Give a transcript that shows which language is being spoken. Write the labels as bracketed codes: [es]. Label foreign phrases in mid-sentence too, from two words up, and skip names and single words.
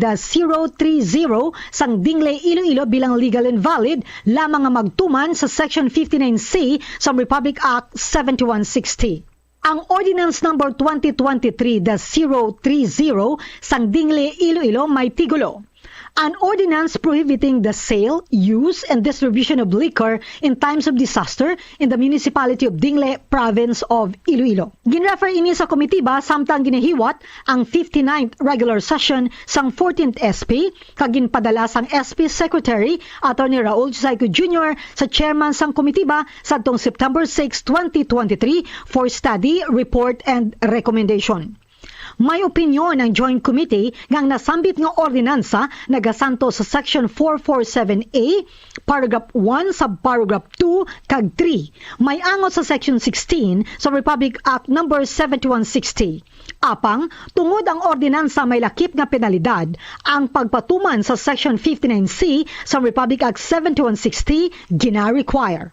[hil] sang Dingle Iloilo bilang [en] legal and valid [hil] lamang nga magtuman sa Section 59C sa Republic Act 7160. Ang Ordinance Number 2023-030 sang Dingle Iloilo may tigulo. [en] An ordinance prohibiting the sale, use, and distribution of liquor in times of disaster in the municipality of Dingle, province of Iloilo. [hil] Ginrefer ini sa komitiba samtang ginahiwat ang 59th [en] regular session [hil] sang 14th SP kag ginpadala sang SP Secretary Attorney Raul Chusayco Jr. sa chairman sang komitiba sadtong September 6, 2023 [en] for study, report, and recommendation. [hil] May opinyon ng Joint Committee ngang nasambit nga ordinansa nagasanto sa Section 447A, Paragraph 1, Subparagraph 2, kag 3. May angot sa Section 16 sa Republic Act No. 7160. Apang, tungod ang ordinansa may lakip nga penalidad, ang pagpatuman sa Section 59C sa Republic Act 7160 gina-require.